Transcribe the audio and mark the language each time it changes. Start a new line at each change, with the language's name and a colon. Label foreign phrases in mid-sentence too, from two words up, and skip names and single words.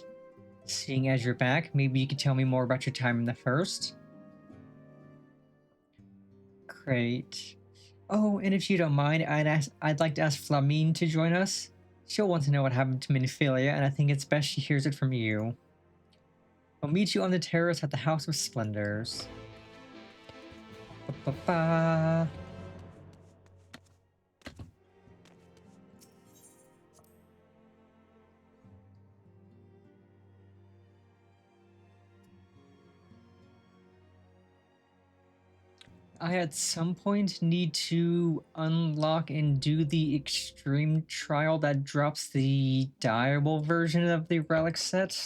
English: Seeing as you're back, maybe you could tell me more about your time in the First? Great. Oh, and if you don't mind, I'd like to ask Flamine to join us. She'll want to know what happened to Minophilia, and I think it's best she hears it from you. I'll meet you on the terrace at the House of Splendors. Ba-ba-ba. I at some point need to unlock and do the extreme trial that drops the diable version of the relic set.